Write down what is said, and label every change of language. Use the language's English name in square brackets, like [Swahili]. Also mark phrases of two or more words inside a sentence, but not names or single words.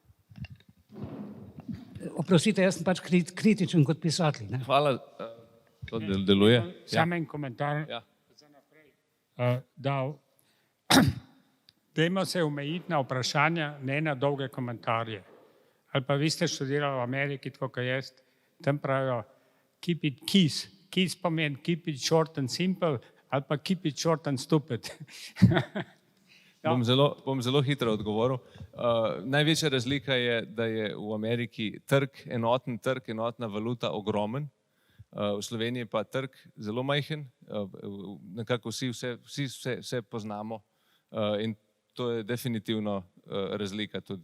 [Slovenian] Oprostite, jaz sem pač kritičen kot pisatelj. Ne? Hvala, to deluje. Samo en komentar za naprej. Dajmo se omejiti na vprašanja, ne na dolge komentarje. Ali pa vi ste študirali v Ameriki, tako kot jaz, tam pravijo [English] keep it keys. [Slovenian] Keys pomeni [English] keep it short and simple, [Slovenian] ali pa [English] keep it short and stupid. [Slovenian] Bom zelo hitro odgovoril. Največja razlika je, da je v Ameriki enoten trg, enotna valuta ogromen. V Sloveniji pa trg zelo majhen, nekako vse poznamo in to je definitivno razlika tudi.